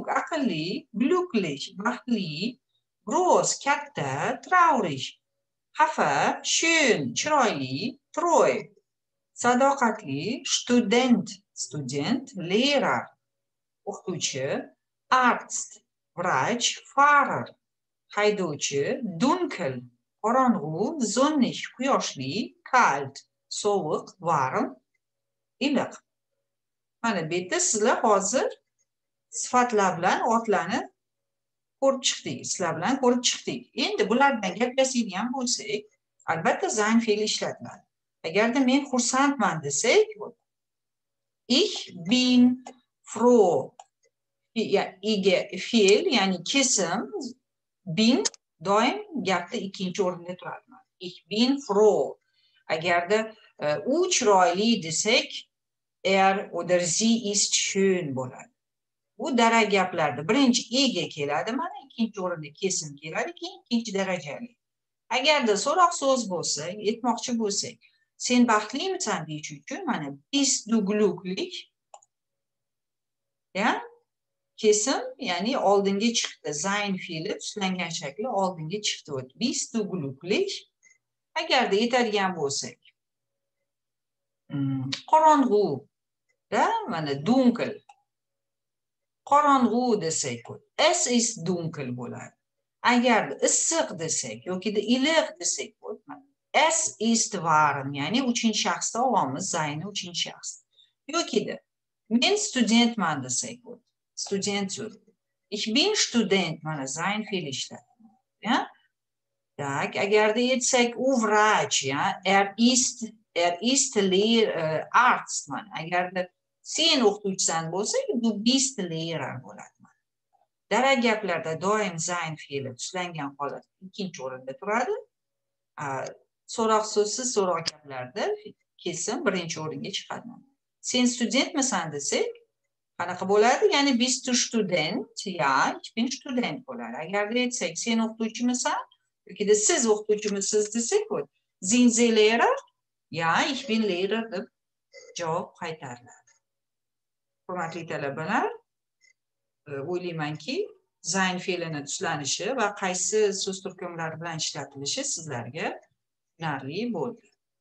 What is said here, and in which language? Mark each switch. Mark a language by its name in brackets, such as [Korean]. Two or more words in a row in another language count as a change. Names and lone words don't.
[Uzbek] aqlli, glücklich baxtli, groß katta, traurig xafa, schön chiroyli, treu sadoqatli, [German] student, lehrer, [Uzbek] o'qituvchi, arzt, vrach, fahrer, haydovchi, dunkel, qorong'u, sonnig, quyoshli, kalt, sovuq, warm, iliq. Mana bu yerda sizlar hozir sifatlar bilan otlarni ko'rib chiqdik. Endi bulardan gaplashadigan bo'lsak, albatta zayn fe'li ishlatiladi. Agarda men xursandman desak, [German] ich bin froh, [Uzbek] fe'l, ya'ni kesim, bin doim gapda ikkinchi o'rinda turadi. [German] Ich bin froh. [Uzbek] Agarda u chiroyli desak, [German] oder sie ist schön bo'ladi. [Uzbek] Bu dara gaplarda birinchi ega keladi, mana ikkinchi o'rinda kesim keladi, keyin ikkinchi darajali. Agarda so'roq so'z bo'lsa, aytmoqchi bo'lsak, sen baxtlimisan deyish uchun mana [German] bist du glücklich, [Uzbek] ya kesim, ya'ni oldinga chiqdi, zayn fe'li tishlangan shakli oldinga chiqdi. [German] Bist du glücklich. [Uzbek] Agarda aytadigan bo'lsak, qorong'u da mana dunkel, qorong'u desak, [German] es ist dunkel bo'ladi. [Uzbek] Agarda issiq desak yokida iliq desak, [German] es ist warm, [Uzbek] ya'ni uchinchi shaxsda olamiz zaynni uchinchi shaxs. Yokida men studentman desak, student so'zi. [German] Ich bin student, [Uzbek] mana zayn fe'li ishlatiladi, ya. Tak, agarda aytsak u vrach, ya, [German] ist arzt, [Uzbek] mana agarda sen o'qituvchisan bo'lsa, [German] du bist lehrer bo'ladi. [Uzbek] Dara gaplarda doim zayn fe'li tishlangan holat ikkinchi o'rinda turadi. So'roq so'zsiz so'roq gaplarda kesim birinchi o'ringa chiqadi. Sen studentmisan desak, qanaqa bo'ladi? [German] Ya'ni bist du student, ja, ich bin student bo'ladi. [Uzbek] Agarda aytsak, sen o'qituvchimisan yokida siz o'qituvchimisiz desak, [German] sind Sie Lehrer? Ja, ich bin Lehrer [Uzbek] deb javob qaytariladi. Hurmatli talabalar, o'ylaymanki, sein fe'lini tuslanishi va qaysi so'z turkumlari bilan ishlatilishi sizlarga tushunarli bo'ldi.